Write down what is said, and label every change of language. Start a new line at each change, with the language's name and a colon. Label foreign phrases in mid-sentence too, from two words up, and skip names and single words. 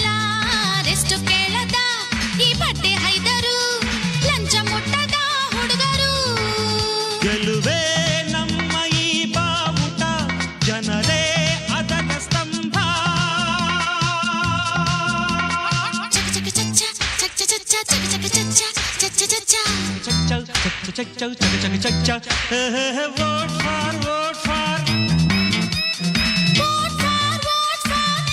Kannada: ರೆಸ್ಟು ಕೇಳದ ಈ ಬಟ್ಟೆ ಹೈದರು, ಲಂಚ ಮುಟ್ಟದ ಹುಡುಗರು. ಗೆಲುವೆ ನಮ್ಮ ಈ ಬಾವುಟ, ಜನರೇ ಅದರ ಸ್ತಂಭ. ಚಕ ಚಕ ಚಚ್ಚ, ಚಕ ಚಕ ಚಚ್ಚ, ಚಕ ಚಕ ಚಚ್ಚ, ಚಚ್ಚ ಚಚ್ಚ.
English: Vote for, vote for. Vote for, vote for.